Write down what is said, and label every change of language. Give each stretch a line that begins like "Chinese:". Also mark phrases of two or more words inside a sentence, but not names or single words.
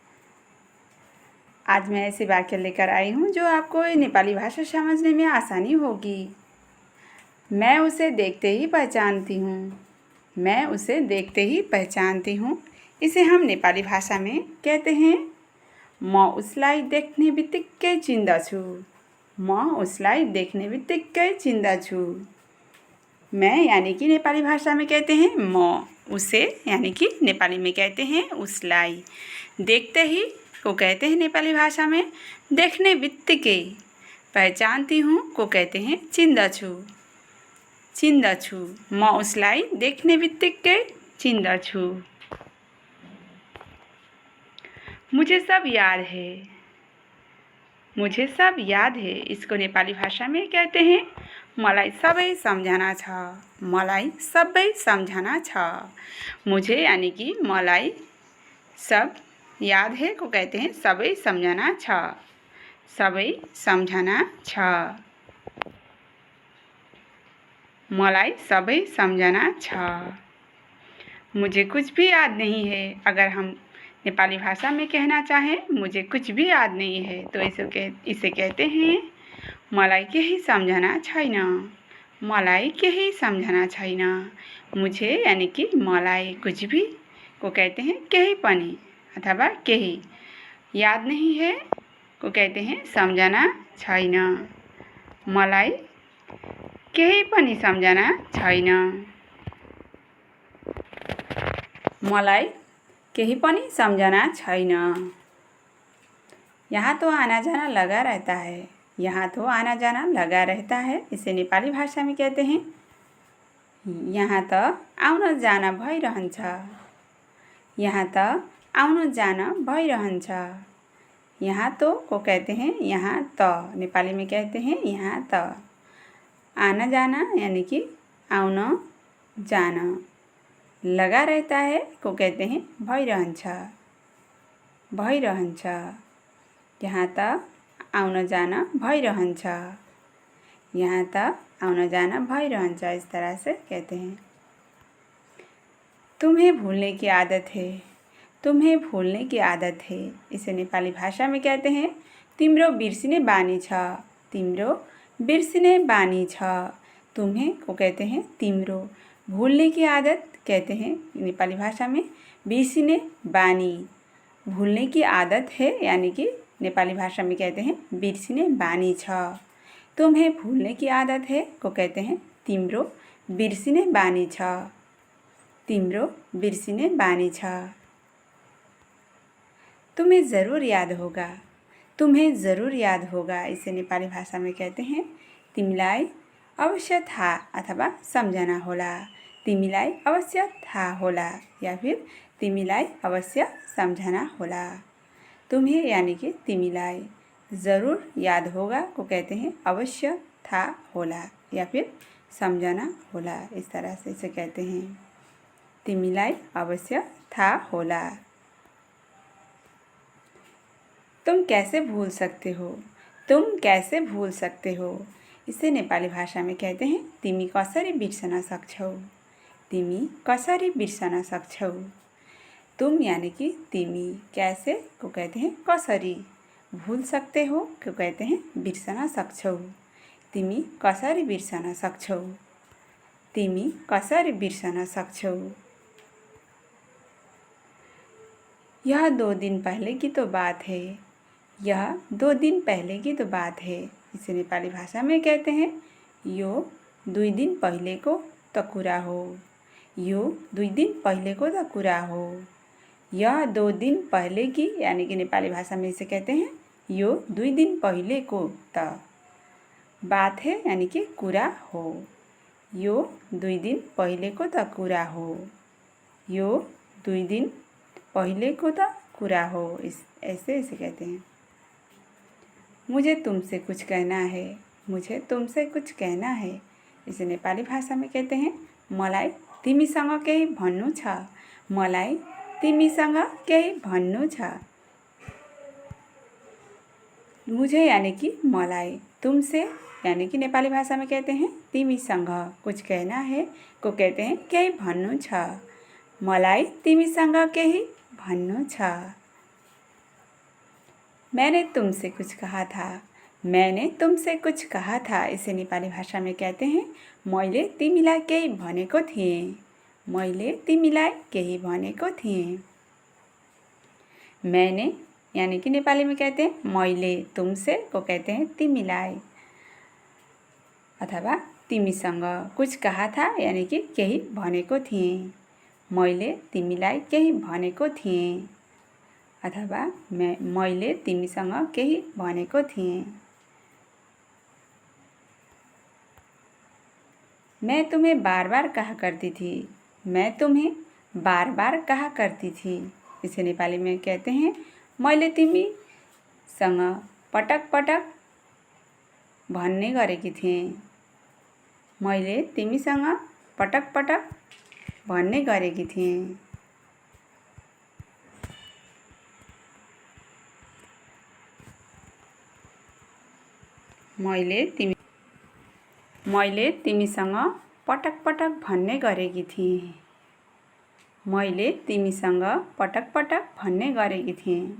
Hindi: आज मैं ऐसे वाक्य लेकर आई हूँ जो आपको नेपाली भाषा समझने में आसानी होगी। मैं उसे देखते ही पहचानती हूँ। मैं उसे देखते ही पहचानती हूँ। इसे हम नेपाली भाषा में कहते हैं
Nepali: म उसलाई देख्ने बित्तिकै चिन्दछु। म उसलाई देख्ने बित्तिकै चिन्दछु।
Hindi: मैं यानी कि नेपाली भाषा में कहते हैं म, उसे यानी कि नेपाली में कहते हैं उसलाई, देखते ही को कहते हैं नेपाली भाषा में
Nepali: देखने बित्तिकै,
Hindi: पहचानती हूँ को कहते हैं चिन्दछु।
Nepali: चिन्दछु, म उसलाई देख्ने बित्तिकै चिन्दछु।
Hindi: मुझे सब याद है। मुझे सब याद है इसको नेपाली भाषा में कहते हैं
Nepali: मलाई सबै सम्झना छ। मलाई सबै सम्झना छ।
Hindi: मुझे यानी कि मलाई सब याद है को कहते हैं
Nepali: सबै सम्झना छ। सबै सम्झना छ। मलाई सबै सम्झना छ।
Hindi: मुझे कुछ भी याद नहीं है। अगर हम नेपाली भाषा में कहना चाहें मुझे कुछ भी याद नहीं है तो इसे कहते हैं
Nepali: मलाई केही सम्झना छैन। मलाई केही सम्झना छैन।
Hindi: मुझे यानी कि मलाई कुछ भी को कहते हैं
Nepali: केही पनि
Hindi: अथवा केही। याद नहीं है को कहते हैं
Nepali: सम्झना छैन। मलाई केही पनि सम्झना छैन। मलाई केही पनि सम्झना छैन।
Hindi: यहाँ तो आना जाना लगा रहता है। यहाँ तो आना जाना लगा रहता है इसे नेपाली भाषा में कहते हैं
Nepali: यहाँ त आउन जान भइरहन्छ। यहाँ त आउन जान भइरहन्छ।
Hindi: यहाँ तो को कहते हैं
Nepali: यहाँ त,
Hindi: नेपाली में कहते हैं
Nepali: यहाँ त।
Hindi: आना जाना यानी कि
Nepali: आउन जान,
Hindi: लगा रहता है को कहते हैं भइरहन्छ।
Nepali: भइरहन्छ, यहाँ त आउन जान भइरहन्छ। यहाँ त आउन जान भइरहन्छ,
Hindi: इस तरह से कहते हैं। तुम्हें भूलने की आदत है। तुम्हें भूलने की आदत है इसे नेपाली भाषा में कहते हैं
Nepali: तिम्रो बिर्सिने बानी छ। तिम्रो बिर्सिने बानी छ।
Hindi: तुम्हें को कहते हैं तिम्रो, भूलने की आदत कहते हैं नेपाली भाषा में
Nepali: बिर्सिने बानी।
Hindi: भूलने की आदत है यानी कि नेपाली भाषा में कहते हैं
Nepali: बिर्सिने बानी छ।
Hindi: तुम्हें भूलने की आदत है को कहते हैं
Nepali: तिम्रो बिर्सिने बानी छ। तिम्रो बिर्सिने बानी छ।
Hindi: तुम्हें ज़रूर याद होगा। तुम्हें ज़रूर याद होगा इसे नेपाली भाषा में कहते हैं
Nepali: तिमीलाई अवश्य थाहा
Hindi: अथवा
Nepali: सम्झना होला। तिमीलाई अवश्य थाहा होला
Hindi: या फिर
Nepali: तिमीलाई अवश्य सम्झना होला।
Hindi: तुम्हें यानी कि तिमीलाई, ज़रूर याद होगा को कहते हैं
Nepali: अवश्य थाहा होला
Hindi: या फिर
Nepali: सम्झना होला।
Hindi: इस तरह से इसे कहते हैं
Nepali: तिमीलाई अवश्य थाहा होला।
Hindi: तुम कैसे भूल सकते हो। तुम कैसे भूल सकते हो इसे नेपाली भाषा में कहते हैं
Nepali: तिमी कसरी बिर्सन सक्छौ। तिमी कसरी बिर्सन सक्छौ।
Hindi: तुम यानी कि तिमी, कैसे को कहते हैं कसरी, भूल सकते हो को कहते हैं
Nepali: बिर्सन सक्छौ। तिमी कसरी बिर्सन सक्छौ। तिमी कसरी बिर्सन सक्छौ।
Hindi: यह 2 दिन पहले की तो बात है। यह 2 दिन पहले की तो बात है इसे नेपाली भाषा में कहते हैं
Nepali: यो 2 दिन पहिलेको त कुरा हो। यो 2 दिन पहिलेको त कुरा हो।
Hindi: यह 2 दिन पहले की यानी कि नेपाली भाषा में इसे कहते हैं
Nepali: यो 2 दिन पहिलेको त
Hindi: बात है यानी कि
Nepali: कुरा हो। यो 2 दिन पहिलेको त कुरा हो। यो 2 दिन पहिलेको त कुरा हो,
Hindi: ऐसे इसे कहते हैं। मुझे तुमसे कुछ कहना है। मुझे तुमसे कुछ कहना है इसे नेपाली भाषा में कहते हैं
Nepali: मलाई तिमीसँग केही भन्नु छ। मलाई तिमीसँग केही भन्नु छ।
Hindi: मुझे यानी कि मलाई, तुमसे यानी कि नेपाली भाषा में कहते हैं तिमीसँग कुछ कहना है को कहते हैं
Nepali: केही भन्नु छ। मलाई तिमीसँग केही भन्नु छ।
Hindi: मैंने तुमसे कुछ कहा था, मैंने तुमसे कुछ कहा था, इसे नेपाली भाषा में कहते हैं
Nepali: मैले तिमीलाई केही भनेको थिएँ, मैले तिमीलाई केही भनेको थिएँ।
Hindi: मैंने यानी कि नेपाली में कहते हैं मैले, तुमसे को कहते हैं तिमीलाई, अथवा तिमीसँग कुछ कहा था यानी कि
Nepali: केही भनेको थिएँ, मैले तिमीलाई केही भनेको थिएँ,
Hindi: अथवा
Nepali: मैले तिमीसँग केही भनेको थिएँ।
Hindi: मैं तुम्हें बार बार कहा करती थी, मैं तुम्हें बार बार कहा करती थी, इसे नेपाली में कहते हैं
Nepali: मैले तिमीसँग पटक पटक भन्ने गरेकी थिएँ, मैले तिमीसँग पटक पटक भन्ने गरेकी थिएँ। मैले तिमीसँग पटक पटक भन्ने गरेकी थिएँ, मैले तिमीसँग पटक पटक भन्ने गरेकी थिएँ।